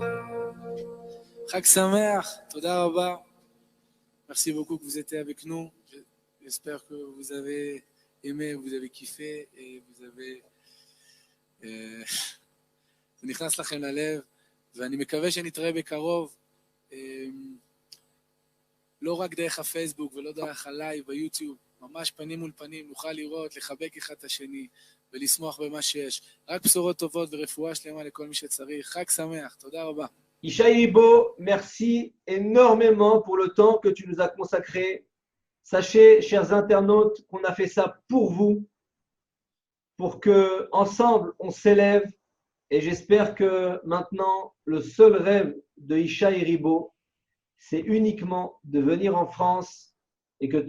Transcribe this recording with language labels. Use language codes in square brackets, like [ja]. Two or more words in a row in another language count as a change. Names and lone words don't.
[he] חג שמח, תודה רבה. [fr] Merci beaucoup que vous étiez avec nous. J'espère que vous avez aimé, vous avez kiffé et vous avez... [he] זה נכנס לכם ללב, ואני מקווה שנתראה בקרוב, לא רק דרך הפייסבוק ולא דרך הלייב ביוטיוב, ממש פנים מול פנים, נוכל לראות, לחבק אחד את השני, ולשמוח במה שיש. רק בשורות טובות ורפואה שלמה לכל מי שצריך. חג שמח, תודה רבה. [fr] Ishaï Ribo, merci énormément pour le temps que tu nous as consacré. Sachez, chers internautes, qu'on a fait ça pour vous, pour que ensemble on s'élève. Et j'espère que maintenant, le seul rêve de Ishaï Ribo, c'est uniquement de venir en France et que